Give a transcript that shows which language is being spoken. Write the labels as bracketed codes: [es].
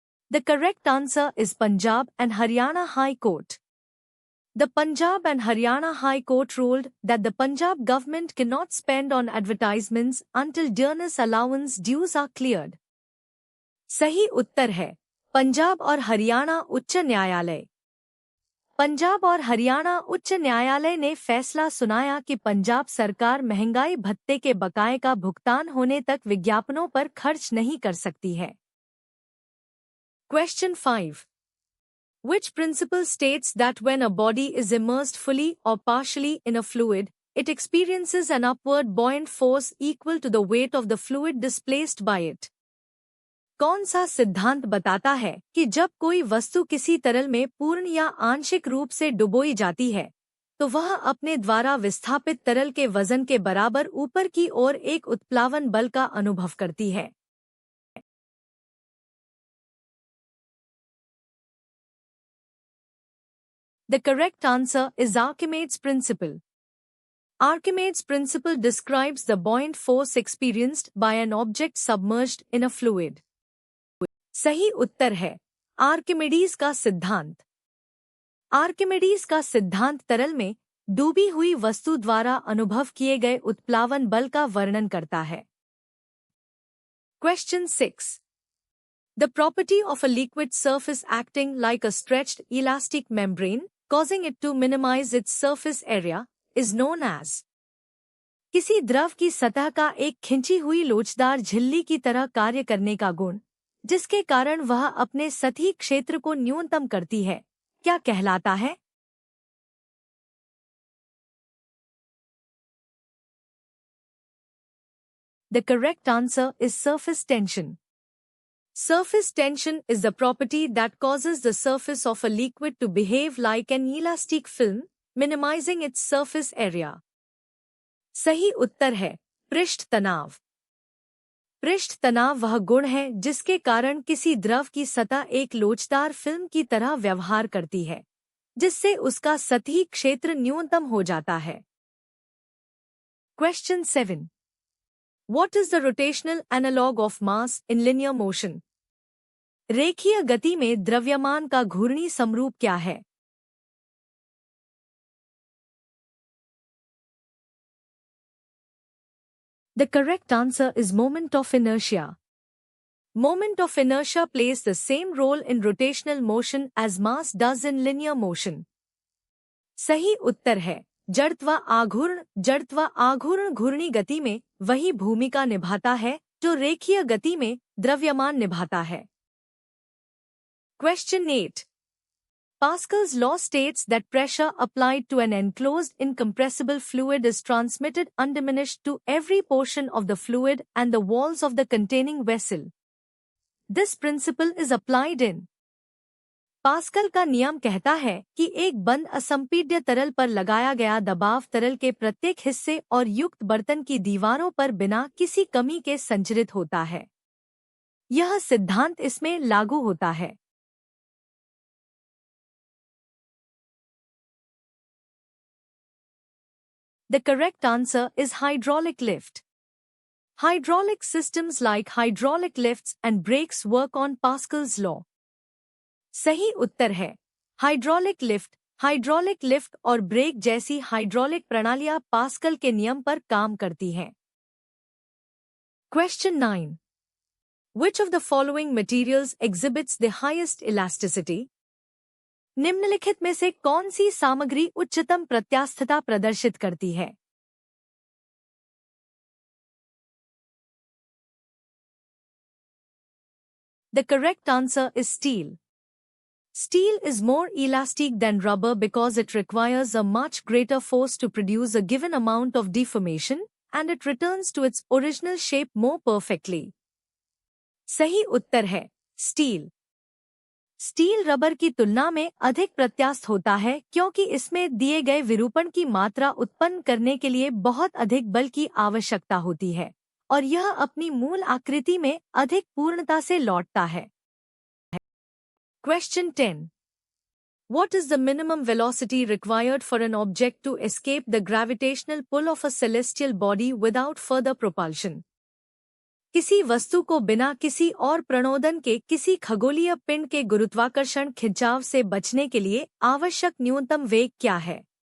[en] The correct answer is Punjab and Haryana High Court. The Punjab and Haryana High Court ruled that the Punjab government cannot spend on advertisements until donors' allowance dues are cleared. [hi] सही उत्तर है पंजाब और हरियाणा उच्च न्यायालय। पंजाब और हरियाणा उच्च न्यायालय ने फैसला सुनाया कि पंजाब सरकार महंगाई भत्ते के बकाए का भुगतान होने तक विज्ञापनों पर खर्च नहीं कर सकती है। [en] Question 5. Which principle states that when a body is immersed fully or partially in a fluid, it experiences an upward buoyant force equal to the weight of the fluid displaced by it? [hi] कौन सा सिद्धांत बताता है कि जब कोई वस्तु किसी तरल में पूर्ण या आंशिक रूप से डुबोई जाती है तो वह अपने द्वारा विस्थापित तरल के वजन के बराबर ऊपर की ओर एक उत्प्लावन बल का अनुभव करती है? [en] The correct answer is Archimedes' principle. Archimedes' principle describes the buoyant force experienced by an object submerged in a fluid. [hi] सही उत्तर है आर्किमिडीज का सिद्धांत। आर्किमिडीज का सिद्धांत तरल में डूबी हुई वस्तु द्वारा अनुभव किए गए उत्प्लावन बल का वर्णन करता है। [en] Question 6. The property of a liquid surface acting like a stretched elastic membrane, causing it to minimize its surface area, is known as। [hi] किसी द्रव की सतह का एक खिंची हुई लोचदार झिल्ली की तरह कार्य करने का गुण, जिसके कारण वह अपने सतही क्षेत्र को न्यूनतम करती है, क्या कहलाता है? [en] The correct answer is surface tension. Surface tension is the property that causes the surface of a liquid to behave like an elastic film, minimizing its surface area. [hi] सही उत्तर है पृष्ठ तनाव। पृष्ठ तनाव वह गुण है जिसके कारण किसी द्रव की सतह एक लोचदार फिल्म की तरह व्यवहार करती है, जिससे उसका सतही क्षेत्र न्यूनतम हो जाता है। [en] Question 7. What is the rotational analog of mass in linear motion? [hi] रेखीय गति में द्रव्यमान का घूर्णी समरूप क्या है? [en] The correct answer is moment of inertia. Moment of inertia plays the same role in rotational motion as mass does in linear motion. [hi] सही उत्तर है जड़त्व आघूर्ण घूर्णी गति में वही भूमिका निभाता है जो रेखीय गति में द्रव्यमान निभाता है। [en] Question 8. Pascal's law states that pressure applied to an enclosed incompressible fluid is transmitted undiminished to every portion of the fluid and the walls of the containing vessel. This principle is applied in। [hi] Pascal का नियम कहता है कि एक बंद असंपीड्य तरल पर लगाया गया दबाव तरल के प्रत्येक हिस्से और युक्त बर्तन की दीवारों पर बिना किसी कमी के संचरित होता है। यह सिद्धांत इसमें लागू होता है। [en] The correct answer is hydraulic lift. Hydraulic systems like hydraulic lifts and brakes work on Pascal's law. [hi] सही उत्तर है हाइड्रोलिक लिफ्ट और ब्रेक जैसी हाइड्रोलिक प्रणालियां पास्कल के नियम पर काम करती हैं। [en] Question 9. Which of the following materials exhibits the highest elasticity? [hi] निम्नलिखित में से कौन सी सामग्री उच्चतम प्रत्यास्थता प्रदर्शित करती है? [en] The correct answer is steel. Steel is more elastic than rubber because it requires a much greater force to produce a given amount of deformation, and it returns to its original shape more perfectly. [hi] सही उत्तर है steel. Steel rubber की तुलना में अधिक प्रत्यास्थ होता है क्योंकि इसमें दिए गए विरूपण की मात्रा उत्पन्न करने के लिए बहुत अधिक बल की आवश्यकता होती है, और यह अपनी मूल आकृति में अधिक पूर्णता से लौटता है। [en] Question 10. What is the minimum velocity required for an object to escape the gravitational pull of a celestial body without further propulsion? [hi] किसी वस्तु को बिना किसी और प्रणोदन के किसी खगोलीय पिंड के गुरुत्वाकर्षण खिंचाव से बचने के लिए आवश्यक न्यूनतम वेग क्या है?